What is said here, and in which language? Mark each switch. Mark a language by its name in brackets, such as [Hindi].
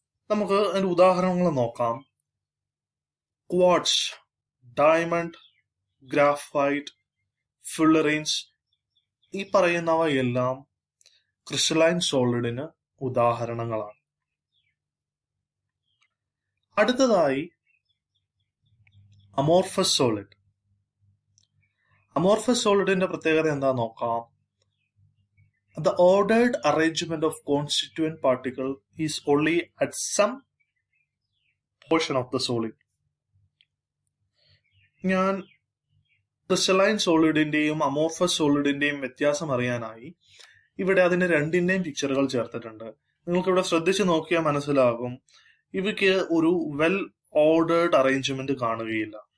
[Malayalam] നമുക്ക് അതിന്റെ ഉദാഹരണങ്ങൾ നോക്കാം. ക്വാർട്സ്, ഡയമണ്ട്, ഗ്രാഫൈറ്റ്, ഫുള്ളറൈൻസ്, ഈ പറയുന്നവയെല്ലാം ക്രിസ്റ്റലൈൻ സോളിഡിന് ഉദാഹരണങ്ങളാണ്. അടുത്തതായി അമോർഫസ് സോളിഡ്. അമോർഫസ് സോളിഡിന്റെ പ്രത്യേകത എന്താ നോക്കാം. [English] The ordered arrangement of constituent particle is only at some portion of the solid. [Malayalam] ഞാൻ ക്രിസ്റ്റലൈൻ സോളിഡിന്റെയും അമോർഫസ് സോളിഡിന്റെയും വ്യത്യാസം അറിയാനായി ഇവിടെ അതിന്റെ രണ്ടിന്റെയും പിക്ചറുകൾ ചേർത്തിട്ടുണ്ട്. നിങ്ങൾക്ക് ഇവിടെ ശ്രദ്ധിച്ചു നോക്കിയാൽ മനസ്സിലാകും ഇവയ്ക്ക് ഒരു വെൽ ഓർഡേർഡ് അറേഞ്ച്മെന്റ് കാണുകയില്ല.